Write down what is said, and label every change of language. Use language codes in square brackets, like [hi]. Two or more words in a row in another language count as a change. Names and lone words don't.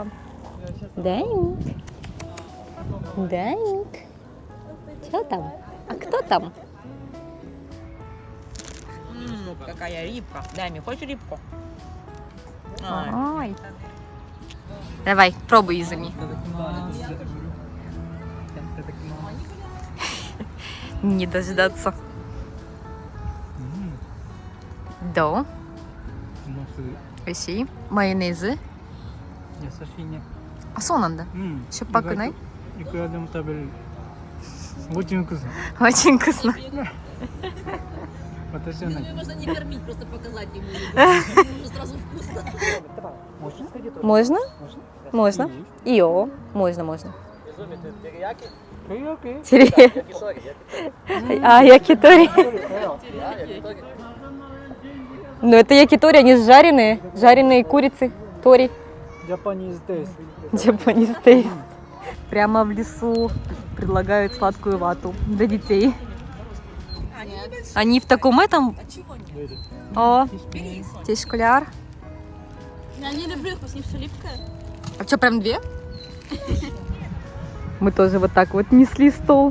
[ru] Даник. Что там? А кто там? Какая рыбка. Дай мне, хочешь рыбку? Ой. Давай, пробуй, Изами. [ja] いただきます。いただきます。 [ru] Не дождаться. Да. [ja] もうすぐ [ru] Ищи. Майонезы. [ja] 優しいね。 Аそうなんだ. うん。しょっぱくない? いくらでも食べれる。 [ru] Очень вкусно. Очень вкусно. [ja] 私はない。 [ru] Можно не кормить, просто показать ему. Уже сразу вкусно. Можно? Можно. Ио. Можно. Терияки? Якитори. Ну, это якитори, они жареные. Жареные курицы. Тори. [en] Japanese taste. Japanese taste. [ru] Прямо в лесу предлагают сладкую вату для детей. Они в таком этом... О, здесь школяр. Я не люблю их, с них все липкое. А что, прям две? Мы тоже вот так вот несли стол.